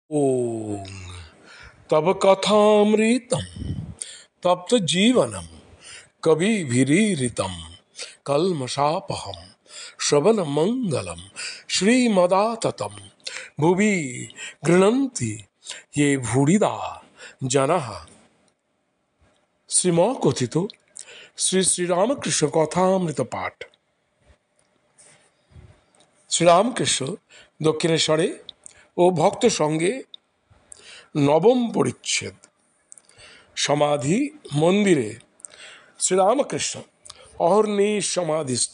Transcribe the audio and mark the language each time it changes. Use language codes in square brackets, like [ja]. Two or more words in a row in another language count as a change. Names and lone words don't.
[sa] ओम तब कथामृतम तप्त जीवनम कविभिरीरितम कल्मषापहम श्रवण मंगलम श्रीमदाततम भुवि गृह्णन्ति ये भूरिदा जनः। [bn] শ্রীম কথিত শ্রী শ্রীরামকৃষ্ণ কথামৃত পাঠ। শ্রীরামকৃষ্ণ দক্ষিণেশ্বরে ও ভক্ত সঙ্গে নবম পরিচ্ছেদ। সমাধি মন্দিরে শ্রীরামকৃষ্ণ অহর্নিশ সমাধিস্থ।